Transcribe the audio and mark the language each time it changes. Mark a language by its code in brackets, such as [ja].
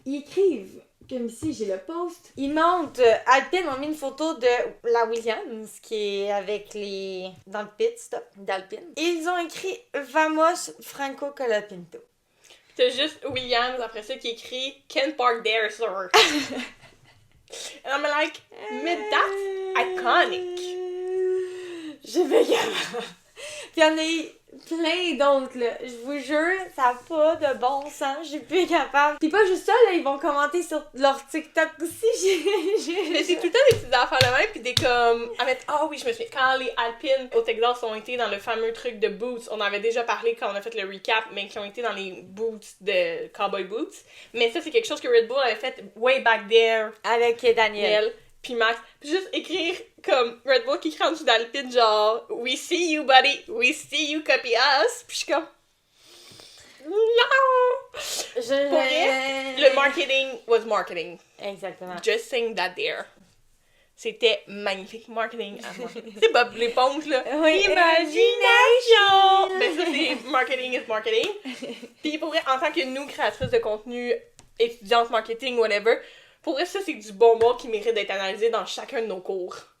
[fr] Ils écrivent, comme ici, j'ai le post. Ils montent, Alpine ont mis une photo de la Williams, qui est avec les... dans le pit stop d'Alpine. Et ils ont écrit « Vamos Franco Colapinto ». C'est juste Williams après ça qui écrit [en] Can't park there, sir. And I'm like, mais that's iconic. [fr] Je vais y aller. Puis il y en a eu plein d'autres, là. Je vous jure, ça n'a pas de bon sens. Je suis plus capable. Puis pas juste ça, là, ils vont commenter sur leur TikTok aussi. Mais c'est tout le temps des petites affaires là même, pis des comme. Ah oui, je me souviens. Quand les Alpines au Texas ont été dans le fameux truc de boots, on avait déjà parlé quand on a fait le recap, mais qui ont été dans les boots de Cowboy Boots. Mais ça, c'est quelque chose que Red Bull avait fait [en] way back there. [fr] Avec Daniel. Puis Max. Puis juste écrire comme Red Bull qui crie en dessous d'Alpine, genre [en] We see you, buddy. We see you, copy us. [fr] Puis je suis comme. Non! Pour vrai, le marketing [en] was marketing. [fr] Exactement. [en] Just saying that there. [fr] C'était magnifique marketing à moi. C'est Bob l'éponge, là. Oui. Imagination! Ben ça, c'est [en] marketing is marketing. [fr] Puis pour vrai, en tant que nous, créatrices de contenu, étudiantes marketing, whatever, pour vrai, ça, c'est du bonbon qui mérite d'être analysé dans chacun de nos cours.